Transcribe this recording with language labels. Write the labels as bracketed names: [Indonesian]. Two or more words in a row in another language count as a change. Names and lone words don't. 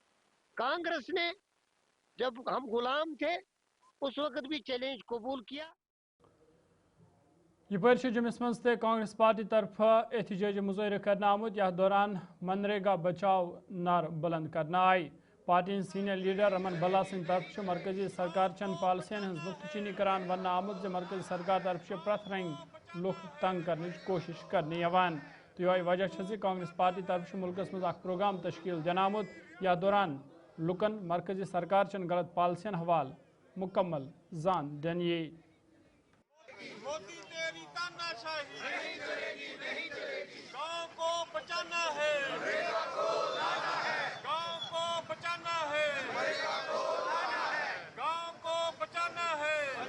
[Hindi] कांग्रेस ने जब हम गुलाम थे उस वक्त भी चैलेंज कबूल किया। [Kashmiri] यह जम्मूस मज कांग्रेस पार्टी तरफ एहतजाजी मुजाहरा करने आमुत। यह दौरान [Hindi] मनरेगा बचाओ [Kashmiri] नार बुलंद करना आई। पार्टी [English] senior leader [Kashmiri] रमन बल्ला सिंह तरफ मरकजी सरकार चंद पॉलिसियन हज नुक्तचीनी करान वन आमुत मरकजी सरकार तरफ प्रथ रंग लुक तंग करने कोशिश करने यवान। तो यह वजह कांग्रेस पार्टी तरफ मुल्कस मज प्रोग्राम तश्कील दिन आमुत। यह दौरान लुकन मरकजी सरकार चन गलत पॉलिसियन हवाल मुकम्मल जान दिन ये। [Hindi] मोदी तेरी तानाशाही नहीं चलेगी, नहीं चलेगी। गांव को बचाना है, गांव को बचाना है, गांव को बचाना है।